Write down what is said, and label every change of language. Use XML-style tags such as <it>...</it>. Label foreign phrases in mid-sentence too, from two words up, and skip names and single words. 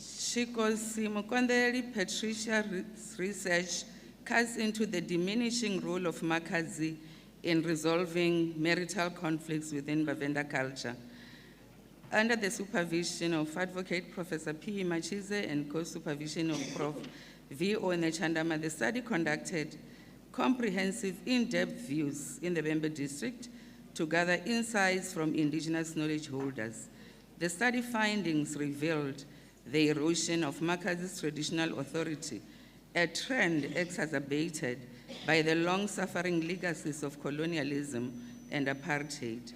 <en>Chikosi Mukondeli Patricia's research cuts into the diminishing role of Makazi in resolving marital conflicts within Venda culture. Under the supervision of Advocate Professor P. Machize and co-supervision of Prof. V.O. Nechandama, the study conducted comprehensive, in-depth views in the Venda district to gather insights from indigenous knowledge holders. The study findings revealed the erosion of Makazi's traditional authority, a trend exacerbated by the long-suffering legacies of colonialism and apartheid.</en>